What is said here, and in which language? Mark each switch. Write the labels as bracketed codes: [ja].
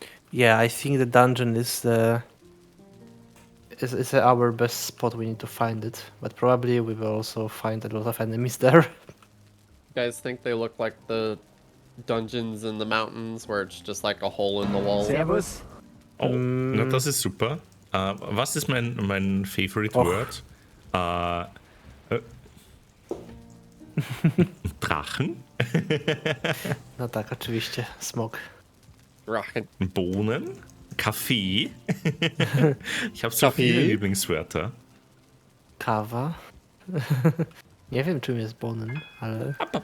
[en] yeah, I think the dungeon is our best spot. We need to find it, but probably we will also find a lot of enemies there. You guys think they look like the dungeons in the mountains where it's just like a hole in the wall? [de] Servus. Oh, na, das ist super. Was ist mein [en] favorite word? [de] Drachen? [pl] No tak, oczywiście. Smog. [de] Rachen. Bohnen? Kaffee? Ich habe so Kaffee? viele Lieblingswörter. [pl] Kawa. Nie wiem, czym jest bonen, ale...